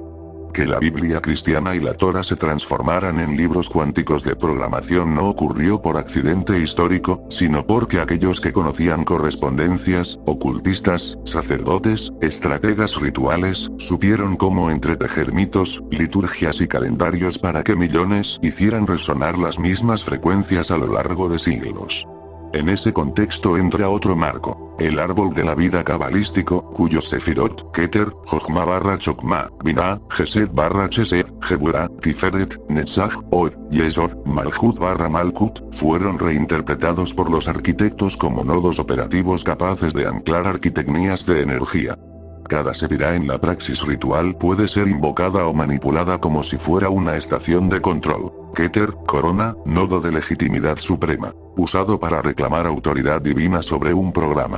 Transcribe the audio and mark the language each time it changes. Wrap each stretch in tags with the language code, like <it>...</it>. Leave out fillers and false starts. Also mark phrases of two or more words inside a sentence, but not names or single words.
<es>Que la Biblia cristiana y la Torá se transformaran en libros cuánticos de programación no ocurrió por accidente histórico, sino porque aquellos que conocían correspondencias, ocultistas, sacerdotes, estrategas rituales, supieron cómo entretejer mitos, liturgias y calendarios para que millones hicieran resonar las mismas frecuencias a lo largo de siglos. En ese contexto entra otro marco, el árbol de la vida cabalístico, cuyos sefirot, Keter, Jochma barra Chokma, Binah, Gesed barra Chesed, Geburah, Tiferet, Netzach, Od, Yesod, Malchut barra Malkut, fueron reinterpretados por los arquitectos como nodos operativos capaces de anclar arquitecnías de energía. Cada sefirá en la praxis ritual puede ser invocada o manipulada como si fuera una estación de control. Keter, corona, nodo de legitimidad suprema, usado para reclamar autoridad divina sobre un programa.</es>